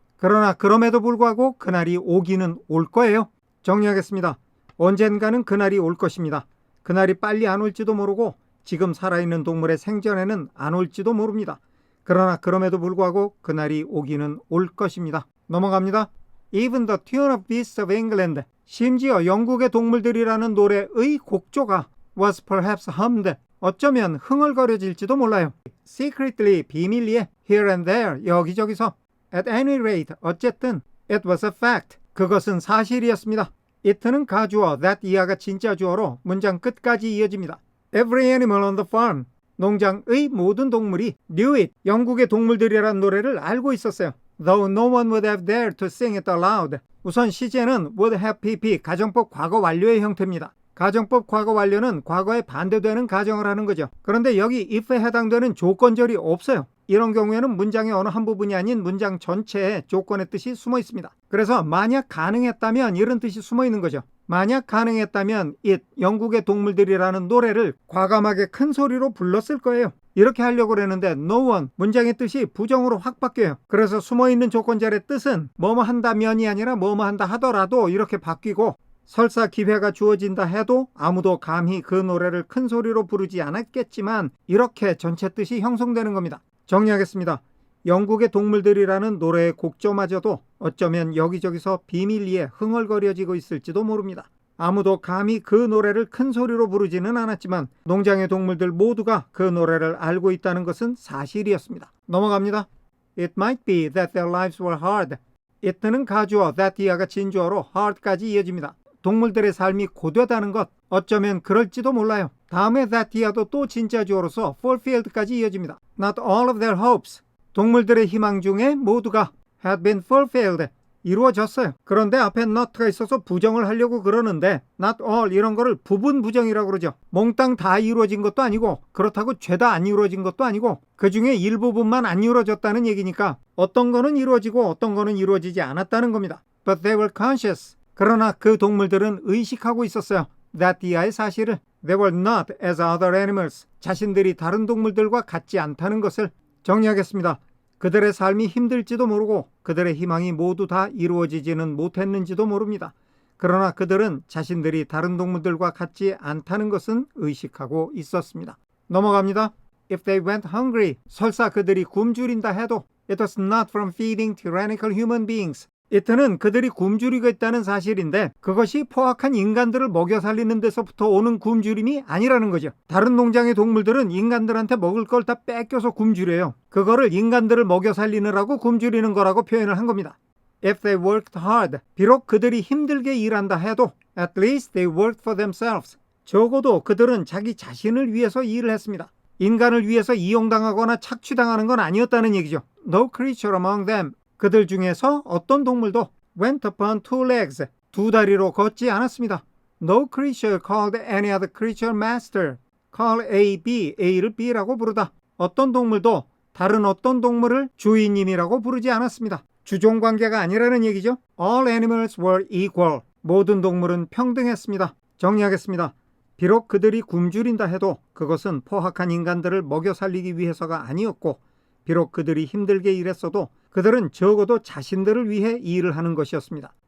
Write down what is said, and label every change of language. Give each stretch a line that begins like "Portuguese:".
Korean: 그러나 그럼에도 불구하고 그날이 오기는 올 거예요. 정리하겠습니다. 언젠가는 그날이 올 것입니다. 그날이 빨리 안 올지도 모르고 지금 살아있는 동물의 생전에는 안 올지도 모릅니다. 그러나 그럼에도 불구하고 그날이 오기는 올 것입니다. 넘어갑니다.
English: Even the tune of beasts of England.
Korean: 심지어 영국의 동물들이라는 노래의 곡조가
English: was perhaps hummed.
Korean: 어쩌면 흥얼거려질지도 몰라요.
English: Secretly,
Korean: 비밀리에,
English: here and there,
Korean: 여기저기서.
English: At any rate,
Korean: 어쨌든
English: it was a fact.
Korean: 그것은 사실이었습니다. it는 가주어, that 이하가 진짜 주어로 문장 끝까지 이어집니다.
English: Every animal on the farm.
Korean: 농장의 모든 동물이
English: knew it.
Korean: 영국의 동물들이라는 노래를 알고 있었어요.
English: Though no one would have dared to sing it aloud.
Korean: 우선 시제는 would have pp, 가정법 과거 완료의 형태입니다. 가정법 과거 완료는 과거에 반대되는 가정을 하는 거죠. 그런데 여기 if에 해당되는 조건절이 없어요. 이런 경우에는 문장의 어느 한 부분이 아닌 문장 전체에 조건의 뜻이 숨어 있습니다. 그래서 만약 가능했다면 이런 뜻이 숨어 있는 거죠. 만약 가능했다면 it, 영국의 동물들이라는 노래를 과감하게 큰 소리로 불렀을 거예요. 이렇게 하려고 그랬는데
English: no one,
Korean: 문장의 뜻이 부정으로 확 바뀌어요. 그래서 숨어있는 조건절의 뜻은 뭐뭐 한다면이 아니라 뭐뭐 한다 하더라도 이렇게 바뀌고 설사 기회가 주어진다 해도 아무도 감히 그 노래를 큰 소리로 부르지 않았겠지만 이렇게 전체 뜻이 형성되는 겁니다. 정리하겠습니다. 영국의 동물들이라는 노래의 곡조마저도 어쩌면 여기저기서 비밀리에 흥얼거려지고 있을지도 모릅니다. 아무도 감히 그 노래를 큰 소리로 부르지는 않았지만 농장의 동물들 모두가 그 노래를 알고 있다는 것은 사실이었습니다. 넘어갑니다.
English: It might be that their lives were hard.
Korean: it는 가주어, that 이하가 진주어로 hard까지 이어집니다. 동물들의 삶이 고되다는 것, 어쩌면 그럴지도 몰라요. 다음에 that 이하도 또 진짜 주어로서 fulfilled까지 이어집니다.
English: Not all of their hopes.
Korean: 동물들의 희망 중에 모두가
English: had been fulfilled.
Korean: 이루어졌어요. 그런데 앞에 not가 있어서 부정을 하려고 그러는데 not all 이런 거를 부분 부정이라고 그러죠. 몽땅 다 이루어진 것도 아니고 그렇다고 죄다 안 이루어진 것도 아니고 그 중에 일부분만 안 이루어졌다는 얘기니까 어떤 거는 이루어지고 어떤 거는 이루어지지 않았다는 겁니다.
English: But they were conscious.
Korean: 그러나 그 동물들은 의식하고 있었어요. that 이하의 사실을.
English: They were not as other animals.
Korean: 자신들이 다른 동물들과 같지 않다는 것을. 정리하겠습니다. 그들의 삶이 힘들지도 모르고 그들의 희망이 모두 다 이루어지지는 못했는지도 모릅니다. 그러나 그들은 자신들이 다른 동물들과 같지 않다는 것은 의식하고 있었습니다. 넘어갑니다.
English: If they went hungry,
Korean: 설사 그들이 굶주린다 해도
English: it was not from feeding tyrannical human beings.
Korean: it는 그들이 굶주리고 있다는 사실인데 그것이 포악한 인간들을 먹여 살리는 데서부터 오는 굶주림이 아니라는 거죠. 다른 농장의 동물들은 인간들한테 먹을 걸 다 뺏겨서 굶주려요. 그거를 인간들을 먹여 살리느라고 굶주리는 거라고 표현을 한 겁니다.
English: If they worked hard,
Korean: 비록 그들이 힘들게 일한다 해도
English: at least they worked for themselves.
Korean: 적어도 그들은 자기 자신을 위해서 일을 했습니다. 인간을 위해서 이용당하거나 착취당하는 건 아니었다는 얘기죠.
English: No creature among them.
Korean: 그들 중에서 어떤 동물도
English: went upon two legs,
Korean: 두 다리로 걷지 않았습니다.
English: No creature called any other creature master. call A, B,
Korean: A를 B라고 부르다. 어떤 동물도 다른 어떤 동물을 주인님이라고 부르지 않았습니다. 주종 관계가 아니라는 얘기죠.
English: All animals were equal.
Korean: 모든 동물은 평등했습니다. 정리하겠습니다. 비록 그들이 굶주린다 해도 그것은 포악한 인간들을 먹여 살리기 위해서가 아니었고, 비록 그들이 힘들게 일했어도 그들은 적어도 자신들을 위해 일을 하는 것이었습니다.